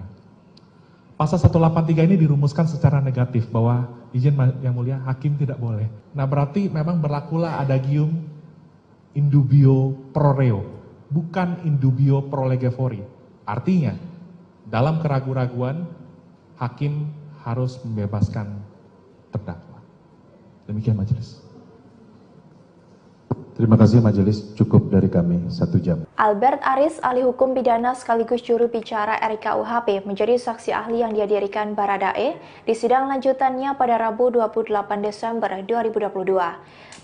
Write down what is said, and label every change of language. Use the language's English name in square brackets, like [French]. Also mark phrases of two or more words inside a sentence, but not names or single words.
[Indonesian] Pasal 183 ini dirumuskan secara negatif bahwa izin yang mulia hakim tidak boleh. Nah berarti memang berlakulah adagium [Latin] indubio pro reo, bukan indubio pro lege fori. [Indonesian] Artinya dalam keraguan-raguan hakim harus membebaskan terdakwa. Demikian majelis. Terima kasih majelis, cukup dari kami 1 jam. Albert Aris, ahli hukum pidana sekaligus juru bicara RKUHP, menjadi saksi ahli yang dihadirikan Baradae di sidang lanjutannya pada Rabu 28 Desember 2022.